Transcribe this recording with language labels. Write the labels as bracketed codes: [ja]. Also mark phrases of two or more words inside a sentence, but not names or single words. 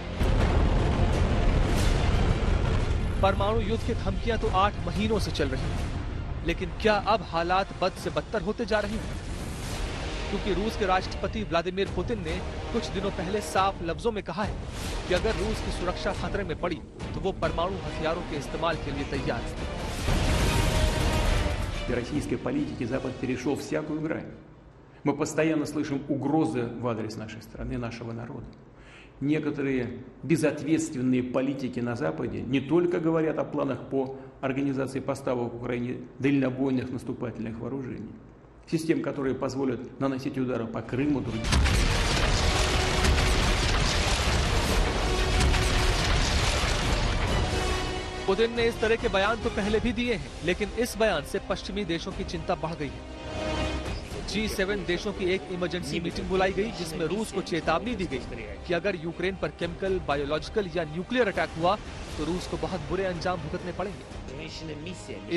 [hi] परमाणु युद्ध की धमकियां तो 8 महीनों से चल रही हैं, लेकिन क्या अब हालात बद से बदतर होते जा रहे हैं? क्योंकि रूस के राष्ट्रपति व्लादिमीर पुतिन ने कुछ दिनों पहले साफ लफ्जों में कहा है कि अगर रूस की सुरक्षा खतरे में पड़ी तो वो परमाणु हथियारों के इस्तेमाल के लिए तैयार है। [ru] Российской политики Запад перешел всякую грань. Мы постоянно слышим угрозы в адрес нашей страны, нашего народа. Некоторые безответственные политики на Западе не только говорят о планах по организации поставок Украине дальнобойных наступательных вооружений, систем, которые позволят наносить удары по Крыму, другим. [hi] पुतिन ने इस तरह के बयान तो पहले भी दिए हैं, लेकिन इस बयान से पश्चिमी देशों की चिंता बढ़ गई है। G7 देशों की एक [en] emergency meeting [hi] बुलाई गई जिसमें रूस को चेतावनी दी गई कि अगर यूक्रेन पर [en] chemical, biological [hi] या [en] nuclear attack [hi] हुआ तो रूस को बहुत बुरे अंजाम भुगतने पड़ेंगे।